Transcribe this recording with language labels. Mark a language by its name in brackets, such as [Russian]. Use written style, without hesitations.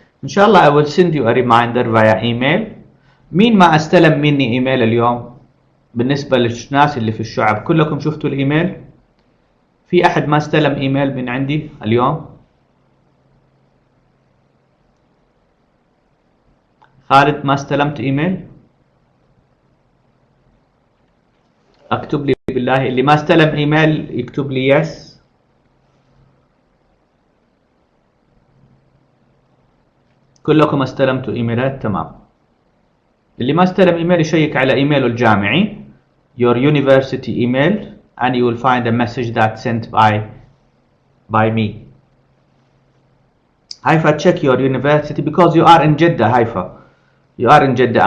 [Arabic] إن شاء الله [English] I will send you a reminder via email. [Arabic] مين ما استلم مني ايميل اليوم؟ بالنسبة للناس اللي في الشعب كلكم شفتوا الايميل؟ في أحد ما استلم ايميل من عندي اليوم؟ خالد ما استلمت ايميل؟ اكتب لي بالله، اللي ما استلم ايميل يكتب لي يس. كلكم استلمتوا ايميلات؟ تمام. اللي ما استلم ايميل يشيك على ايميله الجامعي [English] your university email and you will find a message that's sent by me. Haifa, check your university because you are in Jeddah, Haifa. You are in Jeddah.